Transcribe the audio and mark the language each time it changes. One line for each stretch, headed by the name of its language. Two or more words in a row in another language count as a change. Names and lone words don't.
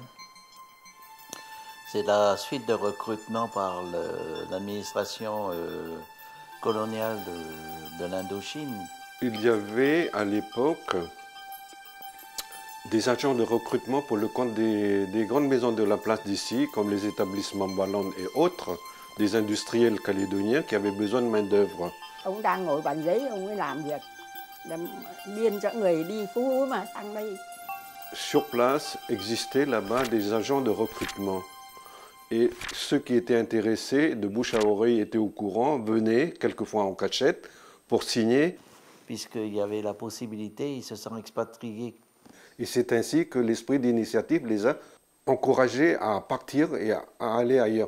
French: C'est la suite de recrutement par l'administration coloniale de l'Indochine. Il y avait à l'époque des agents de recrutement pour le compte des grandes maisons de la place d'ici, comme les établissements Ballon et autres, des industriels calédoniens qui avaient besoin de main-d'œuvre.
Vietnamese: Ông đang ngồi bàn giấy, ông ấy làm việc, biên cho người đi Phú mà sang đây.
French: Sur place existaient là-bas des agents de recrutement. Et ceux qui étaient intéressés, de bouche à oreille, étaient au courant, venaient, quelquefois en cachette, pour signer. Puisqu'il y avait la possibilité, ils se sont expatriés. Et c'est ainsi que l'esprit d'initiative les a encouragés à partir et à aller ailleurs.